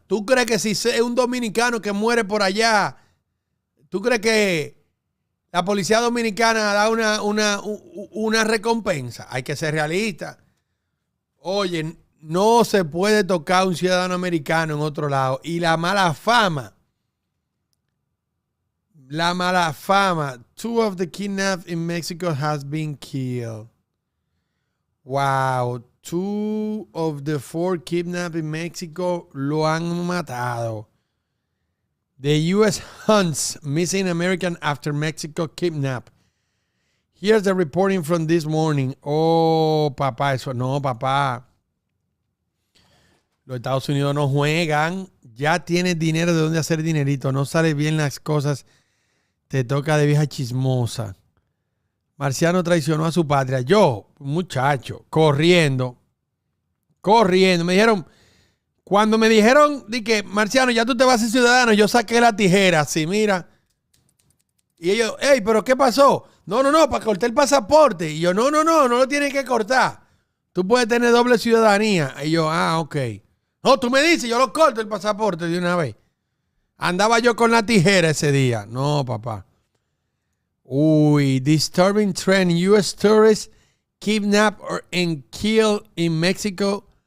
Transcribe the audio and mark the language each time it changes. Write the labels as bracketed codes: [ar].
[es] ¿Tú crees que si es un dominicano que muere por allá, tú crees que la policía dominicana da una recompensa? Hay que ser realista. Oye, no se puede tocar a un ciudadano americano en otro lado. Y la mala fama. [en] 2 of the kidnapped in Mexico has been killed. Wow. 2 of the 4 kidnapped in Mexico [es] lo han matado. [en] The U.S. hunts missing American after Mexico kidnap. Here's the reporting from this morning. [es] Oh, papá, eso no, papá. Los Estados Unidos no juegan. Ya tienes dinero de dónde hacer dinerito. No sale bien las cosas. Te toca de vieja chismosa. Marciano traicionó a su patria. Yo, muchacho, corriendo. Me dijeron, cuando me dijeron de que, Marciano, ya tú te vas a ser ciudadano, yo saqué la tijera, así, mira. Y ellos, hey, ¿pero qué pasó? No, para cortar el pasaporte. Y yo, no lo tienes que cortar. Tú puedes tener doble ciudadanía. Y yo, ok. No, tú me dices, yo lo corto el pasaporte de una vez. Andaba yo con la tijera ese día. No, papá. Uy, [en] disturbing trend. U.S. tourists kidnapped and killed in Mexico.